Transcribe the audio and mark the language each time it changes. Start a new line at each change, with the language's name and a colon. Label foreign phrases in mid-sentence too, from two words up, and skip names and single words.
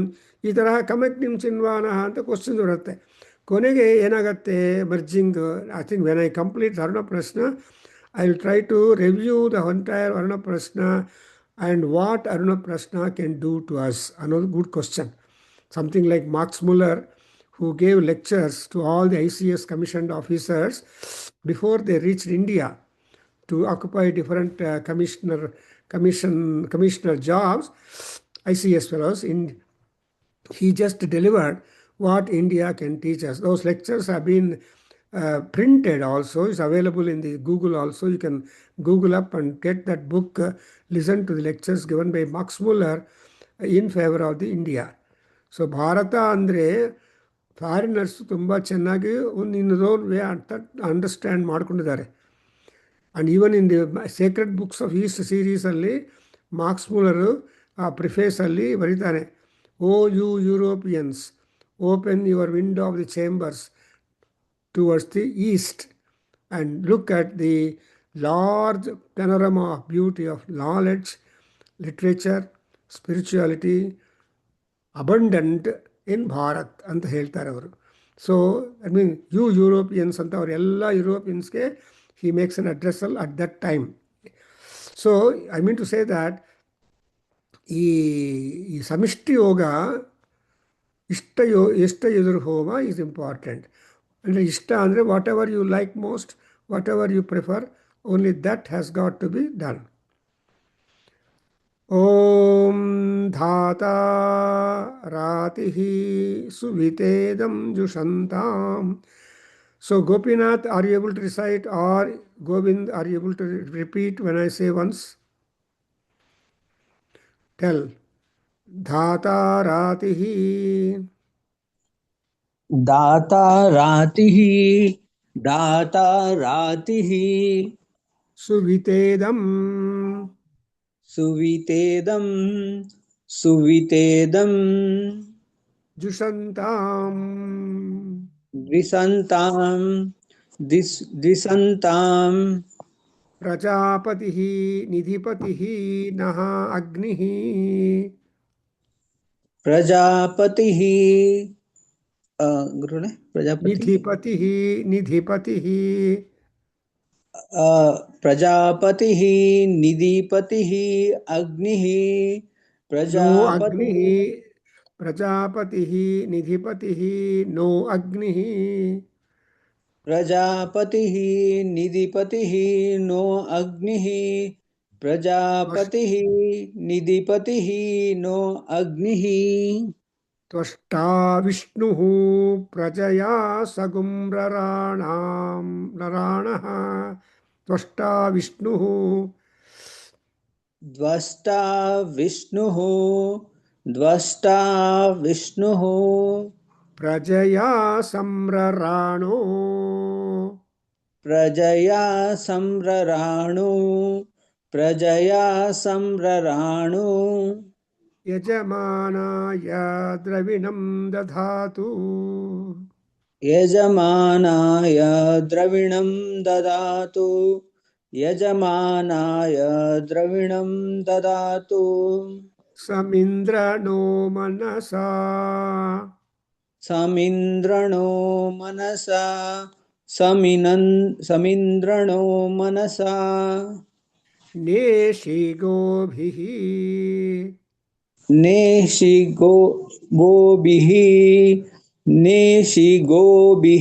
Kannada: ಈ ತರಹ
Sanskrit: ಕಮಗ್ನಿಂ ಚಿನ್ವಾನಃ
Kannada: ಅಂತ ಕ್ವಶನ್ ಬರುತ್ತೆ. ಕೊನೆಗೆ ಏನಾಗುತ್ತೆ? ಮರ್ಜಿಂಗ್.
English: I think when I complete Aruna Prashna, I will try to review the entire Aruna Prashna and what Aruna Prashna can do to us ಅನ್ನೋದು good question. something like Max Muller, who gave lectures to all the ICS commissioned officers before they reached India to occupy different commissioner jobs, ICS fellows. He just delivered what India can teach us. Those lectures have been printed also. It's available in the Google also. You can Google up and get that book, listen to the lectures given by Max Muller in favor of the India.
Kannada: So Bharata ಅಂದರೆ ಫಾರಿನರ್ಸ್ ತುಂಬ ಚೆನ್ನಾಗಿ ಇನ್ನೊಂದು ವೇ ಅಂತ ಅಂಡರ್ಸ್ಟ್ಯಾಂಡ್ ಮಾಡ್ಕೊಂಡಿದ್ದಾರೆ.
English: and even in the Sacred Books of East
Kannada: ಸೀರೀಸಲ್ಲಿ ಮಾರ್ಕ್ಸ್ ಮುಲ್ಲರು ಆ ಪ್ರಿಫೇಸಲ್ಲಿ ಬರೀತಾನೆ,
English: O you Europeans, open your window of the chambers towards the East and look at the large panorama of beauty of knowledge, literature, spirituality abundant in Bharat
Kannada: ಅಂತ ಹೇಳ್ತಾರೆ ಅವರು.
English: So I mean you Europeans
Kannada: ಅಂತ ಅವರೆಲ್ಲ ಯುರೋಪಿಯನ್ಸ್ಗೆ
English: he makes an addressal at that time. So I mean to say that
Kannada: ಈ ಸಮಿಷ್ಟಿ ಯೋಗ, ಇಷ್ಟ ಎದುರು ಹೋಮ
English: is important.
Kannada: ಅಂದರೆ ಇಷ್ಟ ಅಂದರೆ
English: whatever you like most, whatever you prefer, only that has got to be done.
Sanskrit: ಓಂ ಧಾತಾ ರಾತಿಃ ಸುವಿತೇದಂ ಜುಷಂತಾಂ.
English: So Gopinath, are you able to recite, or Govind, are you able to repeat when I say once? Tell.
Sanskrit: धाता रातिः. दाता रातिः, दाता रातिः ಸುವಿತೇದಂ ಸುವಿತೇದಂ ಸುವಿತೇದಂ ಜುಷಂತಾಂ ದ್ವಿಸಂತಾಂ ದ್ವಿಸಂತಾಂ ಪ್ರಜಾಪತಿ ನಿಧಿಪತಿ ನಃ ಅಗ್ನಿ ಪ್ರಜಾಪತಿಃ ಗುರುಗಳೇ ಪ್ರಜಾಪತಿ ನಿಧಿಪತಿ ನಿಧಿಪತಿ ಪ್ರಜಾಪತಿಃ ನಿಧಿಪತಿಃ ಅಗ್ನಿಃ नो अग्नि ಪ್ರಜಾಪತಿಃ प्रजापति निधिपति नो अग्नि ಪ್ರಜಾಪತಿಃ ನಿಧಿಪತಿಃ ನೋ ಅಗ್ನಿಃ ಪ್ರಜಾಪತಿಃ ನಿಧಿಪತಿಃ ನೋ ಅಗ್ನಿಃ त्वष्टा विष्णु प्रजया सगुं नराणः त्वष्टा विष्णु ದ್ವಷ್ಟಾ ವಿಷ್ಣುಃ ದ್ವಷ್ಟಾ ವಿಷ್ಣುಃ प्रजया सम्रराणो ಪ್ರಜಯಾ ಸಂರರಾಣು ಪ್ರಜಯಾ ಸಂರರಾಣು यजमानाय द्रविणं दधातु ಯಜಮಾನಾಯ ದ್ರವಿಣಂ ದದಾತು ಯಜಮಾನಾಯ ದ್ರವಿಣಂ ದದಾತು समिन्द्र नो मनसा ಸಮಿಂದ್ರಣೋ ಮನಸಾ ಸಮಿಂದ್ರಣೋ ಮನಸಾ नेषिगोभिः नेषि गोभिः नेषि गोभिः